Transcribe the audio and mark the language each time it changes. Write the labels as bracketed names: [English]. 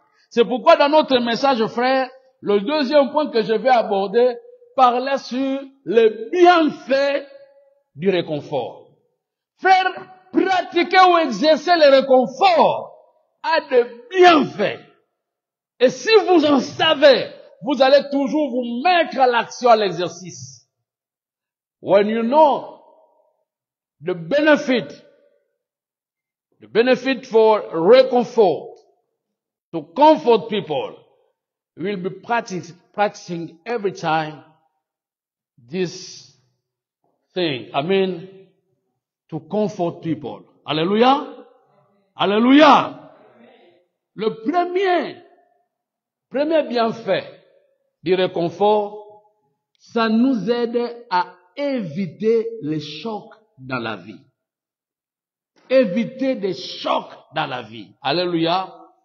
[French] C'est pourquoi dans notre message, frère, le deuxième point que je vais aborder parlait sur le bienfait du réconfort. Frère, pratiquer ou exercer le réconfort a des bienfaits. Et si vous en savez, vous allez toujours vous mettre à l'action, à l'exercice. [English] When you know the benefit for reconfort, to comfort people, you will be practicing every time this thing. I mean, to comfort people. [French] Alléluia. Alléluia. Le premier bienfait du réconfort, ça nous aide à éviter les chocs dans la vie. Éviter des chocs dans la vie. Alléluia.